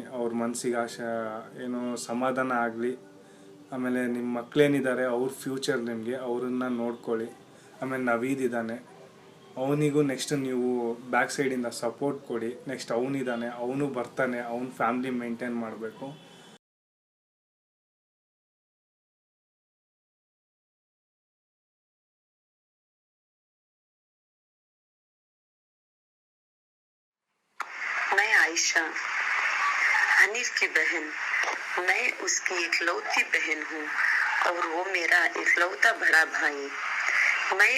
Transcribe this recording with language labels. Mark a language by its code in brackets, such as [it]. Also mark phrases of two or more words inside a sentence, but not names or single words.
[kn] ಅವ್ರ ಮನಸ್ಸಿಗೆ ಆಶೆ ಏನೋ ಸಮಾಧಾನ ಆಗಲಿ. ಆಮೇಲೆ ನಿಮ್ಮ ಮಕ್ಕಳೇನಿದ್ದಾರೆ ಅವ್ರ ಫ್ಯೂಚರ್ ನಿಮಗೆ, ಅವ್ರನ್ನ ನೋಡ್ಕೊಳ್ಳಿ. ಆಮೇಲೆ ನವೀದ್ ಇದ್ದಾನೆ, ಅವನಿಗೂ ನೆಕ್ಸ್ಟ್ ನೀವು ಬ್ಯಾಕ್ ಸೈಡಿಂದ ಸಪೋರ್ಟ್ ಕೊಡಿ. ನೆಕ್ಸ್ಟ್ ಅವನಿದ್ದಾನೆ, ಅವನು ಬರ್ತಾನೆ, ಅವ್ನ [en] family maintain [kn] ಮಾಡಬೇಕು. [hi] मैं आयशा, हनीफ की बहन। मैं उसकी इकलौती बहन हूँ और वो मेरा इकलौता बड़ा भाई।